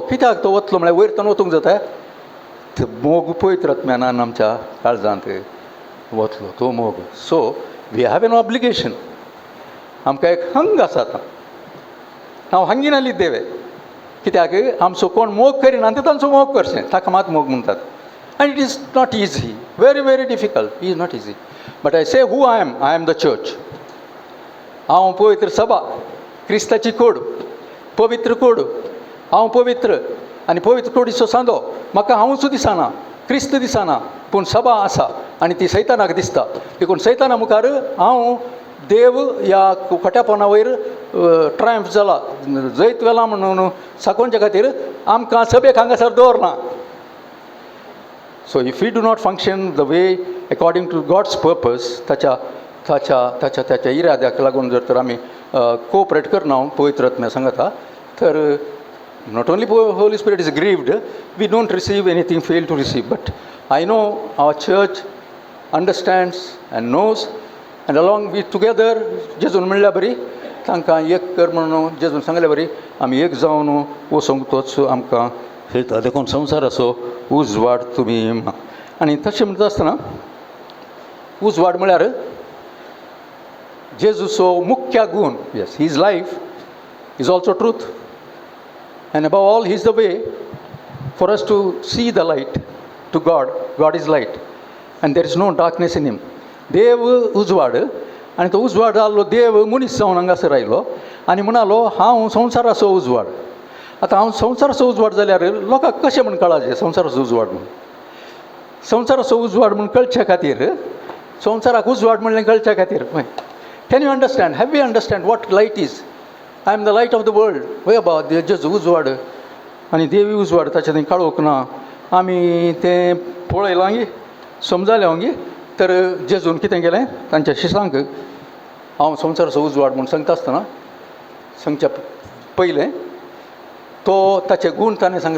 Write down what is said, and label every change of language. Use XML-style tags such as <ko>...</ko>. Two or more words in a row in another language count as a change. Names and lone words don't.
<kok>कित्याक तो वतलो म्हळ्यार वयर तावन वतूंक जाता. तो मोग पवित्र आत्म्यान आमच्या काळजांत वतलो तो मोग.</kok> <en>So we have an obligation.</en> <kok>आमकां एक हंग आसा आतां. हांव हंगीन आली देवे. कित्याक आमचो कोण मोग करिना ते तांचो मोग करचें. ताका मात मोग म्हणटात.</kok> <en>And it is not easy, very, very difficult. It is not easy. But I say who I am. I am the church.</en> <kok>हांव पवित्र सभा, क्रिस्ताची कूड, पवित्र कूड. हांव पवित्र आनी पवित्र कुडीचो सांदो. म्हाका हांवूच दिसना, क्रिस्त दिसना, पूण सभा आसा आनी ती सैतानाक दिसता. देखून सैताना मुखार हांव देव ह्या खोट्यापणा वयर ट्रायम्फ जाला, जैत वेला म्हणून साकोवचे खातीर आमकां सभेक हांगासर दवरना.</kok> <en>So if we do not function the way according to God's purpose,</en> <kok>ताच्या इराद्याक लागून जर तर आमी कोऑपरेट करना पवित्र आत्म्या सांगता तर</kok> <en>not only Holy Spirit is grieved, we don't receive anything, fail to receive. But I know our church understands and knows, and along with together</en> <kok>जेजून म्हणल्या बरी तांकां एक कर म्हणून जेजून सांगल्या बरी आमी एक जावन वचोंक तोच आमकां हेता. देखून संवसाराचो उजवाड तुमी. आनी तशें म्हणटा आसतना उजवाड म्हळ्यार जेजूचो मुख्य गूण.</kok> <en>Yes, his life is also truth, and above all he is the way for us to see the light to God. God is light and there is no darkness in him.</en> <kok>देव उजवाड आनी तो उजवाड जाल्लो देव मनीस जावन हांगासर आयलो आनी म्हणालो हांव संवसाराचो उजवाड. आतां हांव संवसाराचो उजवाड जाल्यार लोकांक कशें म्हूण कळाचें संवसाराचो उजवाड म्हणून. संवसाराचो उजवाड म्हूण कळचे खातीर, संवसाराक उजवाड म्हणलें कळचे खातीर</kok> <en>Can you understand, have you understand what light is. I am the light of the world.</en> <kok>वय बाबा जेजू उजवाड आनी देवी उजवाड ताचे थंय काळोख ना. आमी तें पळयलां गे, समजलें गे. तर जेजून कितें केलें तांच्या शिसांक हांव संवसाराचो उजवाड म्हूण सांगता आसतना सांगच्या पयलें तो ताचे गूण ताणें सांगले.</kok>